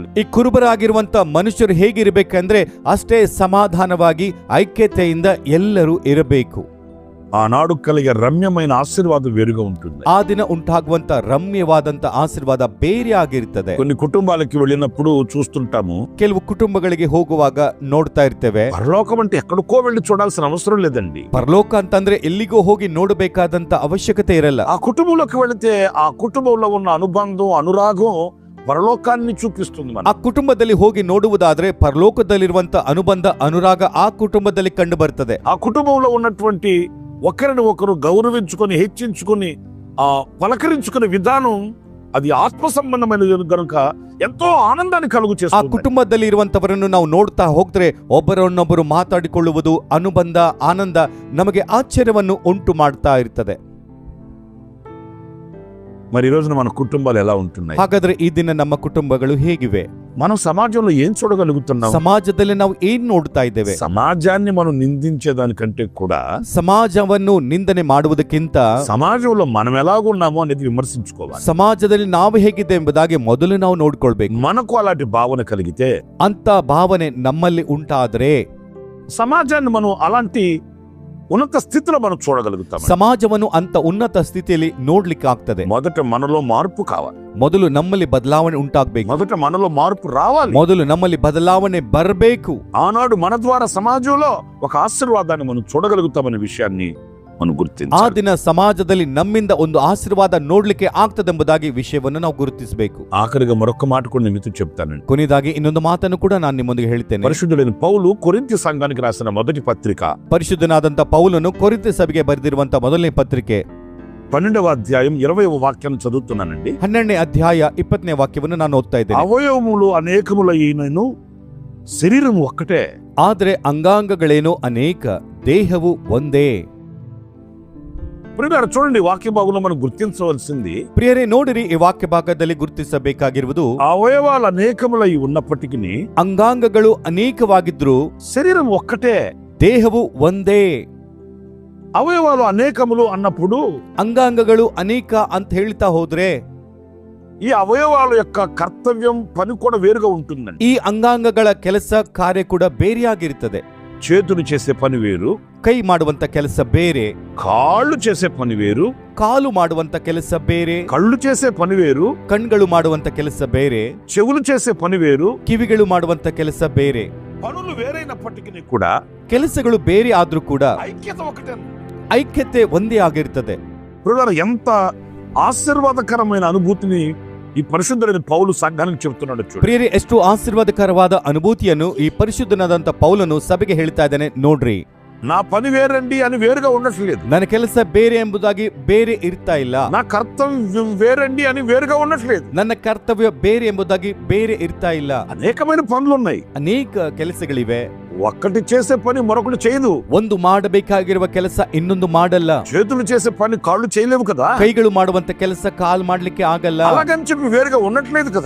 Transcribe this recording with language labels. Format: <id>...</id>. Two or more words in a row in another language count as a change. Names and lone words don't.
<kn>ಈ ಕುರುಬರಾಗಿರುವಂತ ಮನುಷ್ಯರು ಹೇಗಿರಬೇಕಂದ್ರೆ ಅಷ್ಟೇ ಸಮಾಧಾನವಾಗಿ ಐಕ್ಯತೆಯಿಂದ ಎಲ್ಲರೂ ಇರಬೇಕು.</kn> <te>ఆనాడు కలిగే రమ్యమైన ఆశీర్వాదం వేరుగా ఉంటుంది.</te> <kn>ಆ ದಿನ ಉಂಟಾಗುವಂತ ರಮ್ಯವಾದಂತ ಆಶೀರ್ವಾದ ಬೇರೆ ಆಗಿರ್ತದೆ.</kn> <te>కొన్ని కుటుంబాలకి వెళ్ళినప్పుడు చూస్తుంటాము,</te> <kn>ಕೆಲವು ಕುಟುಂಬಗಳಿಗೆ ಹೋಗುವಾಗ ನೋಡ್ತಾ ಇರ್ತೇವೆ,</kn> <te>పరలోకం అంటే ఎక్కడికో వెళ్ళి చూడాల్సిన అవసరం లేదండి.</te> <kn>ಪರಲೋಕ ಅಂತಂದ್ರೆ ಎಲ್ಲಿಗೋ ಹೋಗಿ ನೋಡಬೇಕಾದಂತ ಅವಶ್ಯಕತೆ ಇರಲ್ಲ.</kn> <te>ఆ కుటుంబంలోకి వెళితే ఆ కుటుంబంలో ఉన్న అనుబంధం, అనురాగం పరలోకాన్ని చూపిస్తుంది.</te> <kn>ಆ ಕುಟುಂಬದಲ್ಲಿ ಹೋಗಿ ನೋಡುವುದಾದ್ರೆ ಪರಲೋಕದಲ್ಲಿರುವಂತ ಅನುಬಂಧ, ಅನುರಾಗ ಆ ಕುಟುಂಬದಲ್ಲಿ ಕಂಡು ಬರ್ತದೆ.</kn> <te>ఆ కుటుంబంలో ఉన్నటువంటి ఒకరిని ఒకరు గౌరవించుకొని, హెచ్చించుకొని, పలకరించుకునే విధానం అది ఆత్మ సంబంధమైనది కనుక ఎంతో ఆనందాన్ని కలుగు</te> <kn>ಆ</kn> <te>చేస్తుంది.</te> <kn>ಕುಟುಂಬದಲ್ಲಿ ಇರುವಂತವರನ್ನು ನಾವು ನೋಡ್ತಾ ಹೋಗ್ತಾರೆ, ಒಬ್ಬರನ್ನೊಬ್ಬರು ಮಾತಾಡಿಕೊಳ್ಳುವುದು, ಅನುಬಂಧ, ಆನಂದ ನಮಗೆ ಆಶ್ಚರ್ಯವನ್ನು ಉಂಟು ಮಾಡ್ತಾ ಇರ್ತದೆ.</kn> <te>మరి ఈ రోజున మన కుటుంబాలు ఎలా ఉంటున్నాయి?</te> <kn>ಹಾಗಾದ್ರೆ ಈ ದಿನ ನಮ್ಮ ಕುಟುಂಬಗಳು ಹೇಗಿವೆ?</kn> <te>మనం సమాజంలో ఏం చూడగలుగుతున్నాం?</te> <kn>ಸಮಾಜದಲ್ಲಿ ನಾವು ಏನ್ ನೋಡ್ತಾ ಇದ್ದೇವೆ?</kn> <te>సమాజాన్ని మనం నిందించేదానికంటే కూడా</te> <kn>ಸಮಾಜವನ್ನು ನಿಂದನೆ ಮಾಡುವುದಕ್ಕಿಂತ</kn> <te>సమాజంలో మనం ఎలాగున్నామో అనేది విమర్శించుకోవాలి.</te> <kn>ಸಮಾಜದಲ್ಲಿ ನಾವು ಹೇಗಿದ್ದೆ ಎಂಬುದಾಗಿ ಮೊದಲು ನಾವು ನೋಡ್ಕೊಳ್ಬೇಕು.</kn> <te>మనకు అలాంటి భావన కలిగితే,</te> <kn>ಅಂತ ಭಾವನೆ ನಮ್ಮಲ್ಲಿ ಉಂಟಾದ್ರೆ</kn> <te>సమాజాన్ని మనం అలాంటి ఉన్నత స్థితిలో మనం చూడగలుగుతాం.</te> <kn>ಸಮಾಜವನ್ನು ಅಂತ ಉನ್ನತ ಸ್ಥಿತಿಯಲ್ಲಿ ನೋಡ್ಲಿಕ್ಕೆ ಆಗ್ತದೆ.</kn> <te>మొదట మనలో మార్పు కావాలి.</te> <kn>ಮೊದಲು ನಮ್ಮಲ್ಲಿ ಬದಲಾವಣೆ ಉಂಟಾಗಬೇಕು.</kn> <te>మొదట మనలో మార్పు రావాలి.</te> <kn>ಮೊದಲು ನಮ್ಮಲ್ಲಿ ಬದಲಾವಣೆ ಬರಬೇಕು.</kn> <te>ఆనాడు మన ద్వారా సమాజంలో ఒక ఆశీర్వాదాన్ని మనం చూడగలుగుతామనే విషయాన్ని మనం</te> <kn>ಆ</kn> <te>గుర్తించాలి.</te> <kn>ದಿನ ಸಮಾಜದಲ್ಲಿ ನಮ್ಮಿಂದ ಒಂದು ಆಶೀರ್ವಾದ ನೋಡ್ಲಿಕ್ಕೆ ಆಗ್ತದೆಂಬುದಾಗಿ ವಿಷಯವನ್ನು ನಾವು ಗುರುತಿಸಬೇಕು.</kn> <te>ఆఖరిగా మరొక మాట కూడా నేను మీతో చెప్తానండి.</te> <kn>ಕೊನೆಯದಾಗಿ ಇನ್ನೊಂದು ಮಾತನ್ನು ಕೂಡ ನಾನು ನಿಮ್ಮೊಂದಿಗೆ ಹೇಳ್ತೇನೆ.</kn> <te>పరిశుద్ధుడైన పౌలు కొరింథీ సంఘానికి రాసిన మొదటి పత్రిక</te> <kn>ಪರಿಶುದ್ಧನಾದಂತ ಪೌಲನು ಕೊರಿಂಥ ಸಭೆಗೆ ಬರೆದಿರುವಂತ ಮೊದಲನೇ ಪತ್ರಿಕೆ</kn> <te>12వ అధ్యాయం 20వ వాక్యాన్ని చదువుతున్నానండి.</te> <kn>12ನೇ ಅಧ್ಯಾಯ 20ನೇ ವಾಕ್ಯವನ್ನು ನಾನು ಓದ್ತಾ ಇದ್ದೇನೆ.</kn> <te>అవయవములు అనేకములైనను శరీరము ఒక్కటే.</te> <kn>ಆದ್ರೆ ಅಂಗಾಂಗಗಳೇನೋ ಅನೇಕ, ದೇಹವು ಒಂದೇ.</kn> <te>ప్రియులారా, చూడండి, వాక్య భాగంలో మనం గుర్తించవలసింది,</te> <kn>ಪ್ರಿಯರೇ ನೋಡಿರಿ, ಈ ವಾಕ್ಯ ಭಾಗದಲ್ಲಿ ಗುರುತಿಸಬೇಕಾಗಿರುವುದು</kn> <te>అవయవాలు అనేకములై ఉన్నప్పటికీ</te> <kn>ಅಂಗಾಂಗಗಳು ಅನೇಕವಾಗಿದ್ರು</kn> <te>శరీరం ఒక్కటే.</te> <kn>ದೇಹವು ಒಂದೇ.</kn> <te>అవయవాలు అనేకములు అన్నప్పుడు</te> <kn>ಅಂಗಾಂಗಗಳು ಅನೇಕ ಅಂತ ಹೇಳ್ತಾ ಹೋದ್ರೆ</kn> <te>ఈ అవయవాల యొక్క కర్తవ్యం, పని కూడా వేరుగా ఉంటుందండి.</te> <kn>ಈ ಅಂಗಾಂಗಗಳ ಕೆಲಸ ಕಾರ್ಯ ಕೂಡ ಬೇರೆಯಾಗಿರ್ತದೆ.</kn> <te>చేతులు చేసే పని వేరు,</te> <kn>ಕೈ ಮಾಡುವಂತ ಕೆಲಸ ಬೇರೆ,</kn> <te>కాళ్ళు చేసే పని వేరు,</te> <kn>ಕಾಲು ಮಾಡುವಂತ ಕೆಲಸ ಬೇರೆ,</kn> <te>కళ్ళు చేసే పని వేరు,</te> <kn>ಕಣ್ಗಳು ಮಾಡುವಂತ ಕೆಲಸ ಬೇರೆ,</kn> <te>చెవులు చేసే పని వేరు.</te> <kn>ಕಿವಿಗಳು ಮಾಡುವಂತ ಕೆಲಸ ಬೇರೆ.</kn> <te>పనులు వేరైనప్పటికీ కూడా</te> <kn>ಕೆಲಸಗಳು ಬೇರೆ ಆದ್ರೂ ಕೂಡ</kn> <te>ఐక్యత ఒకటే.</te> <kn>ಐಕ್ಯತೆ ಒಂದೇ ಆಗಿರ್ತದೆ.</kn> <te>ప్రియులారా, ఎంత ఆశీర్వాదకరమైన అనుభూతిని ఈ పరిశుద్ధుడైన పౌలు సంఘానికి చెప్తున్నాడు చూడండి.</te> <kn>ಪ್ರಿಯರೇ, ಎಷ್ಟು ಆಶೀರ್ವಾದಕರವಾದ ಅನುಭೂತಿಯನ್ನು ಈ ಪರಿಶುದ್ಧನಾದಂತ ಪೌಲನು ಸಭೆಗೆ ಹೇಳ್ತಾ ಇದ್ದಾನೆ ನೋಡ್ರಿ.</kn> <te>నా పని వేరండి అని వేరుగా ఉండట్లేదు.</te> <kn>ನನ್ನ ಕೆಲಸ ಬೇರೆ ಎಂಬುದಾಗಿ ಬೇರೆ ಇರ್ತಾ ಇಲ್ಲ.</kn> <te>నా కర్తవ్యం వేరండి అని వేరుగా ఉండట్లేదు.</te> <kn>ನನ್ನ ಕರ್ತವ್ಯ ಬೇರೆ ಎಂಬುದಾಗಿ ಬೇರೆ ಇರ್ತಾ ಇಲ್ಲ.</kn> <te>అనేకమైన పనులున్నాయి.</te> <kn>ಅನೇಕ ಕೆಲಸಗಳಿವೆ.</kn> <te>ఒక్కటి చేసే పని మరొకటి చేయదు.</te> <kn>ಒಂದು ಮಾಡಬೇಕಾಗಿರುವ ಕೆಲಸ ಇನ್ನೊಂದು ಮಾಡಲ್ಲ.</kn> <te>చేతులు చేసే పని కాళ్ళు చేయలేవు కదా.</te> <kn>ಕೈಗಳು ಮಾಡುವಂತ ಕೆಲಸ ಕಾಲ್ ಮಾಡ್ಲಿಕ್ಕೆ ಆಗಲ್ಲ.</kn> <te>అలాగని చెప్పి వేరుగా ఉండట్లేదు కదా.</te>